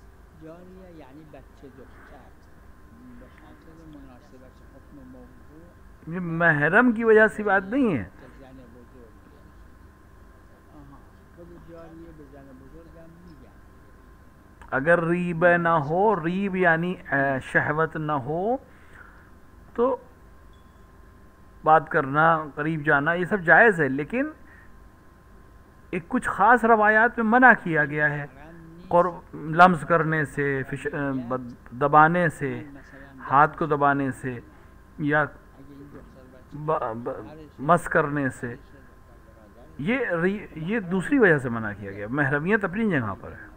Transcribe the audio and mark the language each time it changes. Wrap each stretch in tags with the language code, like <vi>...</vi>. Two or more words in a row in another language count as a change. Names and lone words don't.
<fa>جاریہ یعنی بچه دختر، به خاطر مناسبت حکم موضوع</fa> <ur>یہ محرم کی وجہ سے بات نہیں ہے.</ur> <fa>زن بزرگ خود جاریه به زن بزرگم میگن.</fa> <ur>اگر ریبہ نہ ہو، ریب یعنی شہوت نہ ہو، تو بات کرنا، قریب جانا، یہ سب جائز ہے، لیکن ایک کچھ خاص روایات میں منع کیا گیا ہے، قرب لمس کرنے سے، دبانے سے، ہاتھ کو دبانے سے، یا مس کرنے سے. یہ دوسری وجہ سے منع کیا گیا. محرمیت اپنی جگہ پر ہے.</ur>